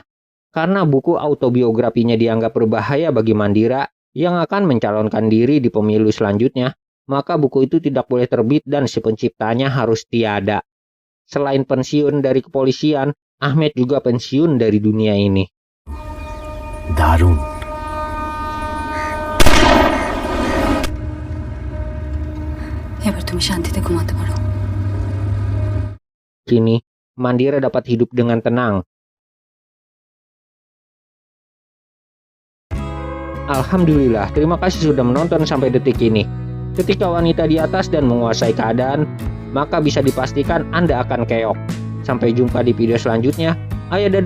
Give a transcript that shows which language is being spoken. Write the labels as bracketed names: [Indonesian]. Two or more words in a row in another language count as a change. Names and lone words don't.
[Indonesian] Karena buku autobiografinya dianggap berbahaya bagi Mandira yang akan mencalonkan diri di pemilu selanjutnya, maka buku itu tidak boleh terbit dan si penciptanya harus tiada. Selain pensiun dari kepolisian, Ahmed juga pensiun dari dunia ini. [Bangla] दारुण. এবার তুমি শান্তিতে ঘুমাতে পারো. [Indonesian] Kini, Mandira dapat hidup dengan tenang. Alhamdulillah, terima kasih sudah menonton sampai detik ini. Ketika wanita di atas dan menguasai keadaan, maka bisa dipastikan Anda akan keok. Sampai jumpa di video selanjutnya.